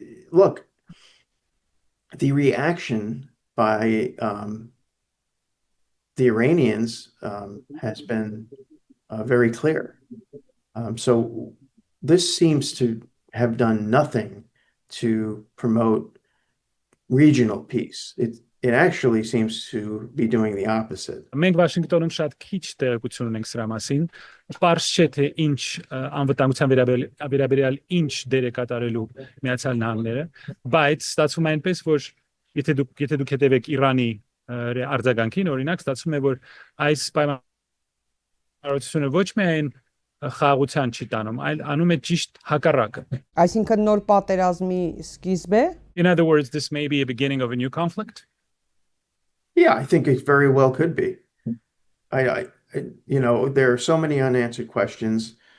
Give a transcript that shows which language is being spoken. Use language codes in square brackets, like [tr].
[en] Look, the reaction by the Iranians has been very clear. So this seems to have done nothing to promote regional peace. It actually seems to be doing the opposite. [hy] Մենք Վաշինգտոնում շատ քիչ տեղեկություն ունենք սրա մասին։ Պարզ չէ թե ինչ անվտանգության վերաբերյալ ինչ դեր է կատարելու Միացյալ Նահանգները, բայց ստացվում է այնպես, որ եթե դուք հետևեք Իրանի արձագանքին, օրինակ ստացվում է, որ այս պայմանավորությունը ոչ միայն խաղաղության չի տանում, այլ անում է ճիշտ հակառակը։ Այսինքն նոր պատերազմի սկիզբ է։ [en] In other words, this may be a beginning of a new conflict. Yeah, I think it very well could be. There are so many unanswered questions.